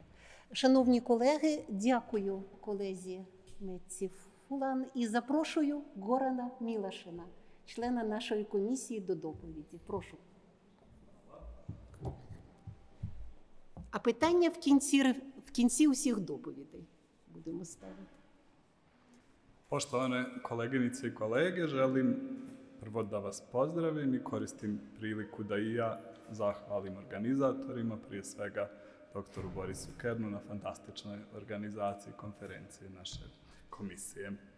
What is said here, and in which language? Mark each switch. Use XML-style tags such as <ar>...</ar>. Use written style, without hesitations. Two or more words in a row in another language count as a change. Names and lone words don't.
<uk>Шановні колеги, дякую колезі Нетці Фулан і запрошую Горана Мілашина, члена нашої комісії, до доповіді. Прошу. А питання в кінці усіх доповідей будемо ставити.</uk> <sr>Poštovane koleginice i kolege, želim prvo da vas pozdravim i koristim priliku da i ja zahvalim organizatorima, prije svega doktoru Borisu Kernu na fantastičnoj organizaciji konferencije naše komisije.</sr>